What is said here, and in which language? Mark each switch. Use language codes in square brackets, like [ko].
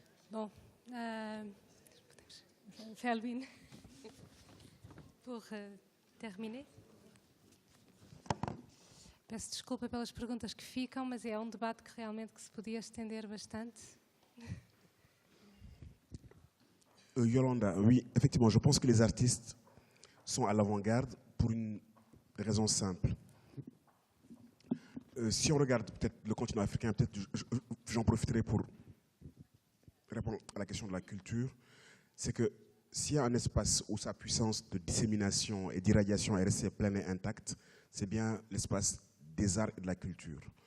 [pt] Bom, [fr] Felvin, pour terminer. [pt] Peço desculpa pelas perguntas que ficam, mas é um debate que realmente se podia estender bastante. [fr] Yolanda, oui, effectivement, je pense que les artistes sont à l'avant-garde pour une raison simple. Si on regarde peut-être le continent africain, peut-être j'en profiterai pour répondre à la question de la culture, c'est que s'il y a un espace où sa puissance de dissémination et d'irradiation est restée pleine et intacte, c'est bien l'espace des arts et de la culture.